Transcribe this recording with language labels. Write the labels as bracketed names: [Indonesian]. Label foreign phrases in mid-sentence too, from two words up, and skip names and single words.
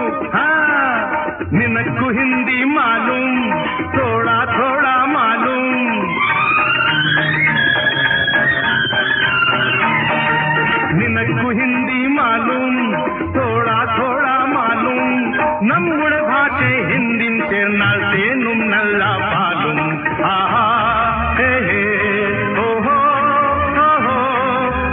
[Malayalam] ഹാ, നിനക്ക് ഹിന്ദി മാലൂം, [Hindi] थोड़ा थोड़ा मालूम. [Malayalam] നിനക്ക് ഹിന്ദി മാലൂം, [Hindi] थोड़ा थोड़ा मालूम. [Malayalam] നമ്മുടെ ഭാഷ ഹിന്ദി ചേർന്നാൽ തേനും നല്ല പാലും. आहा हे हे ओ हो.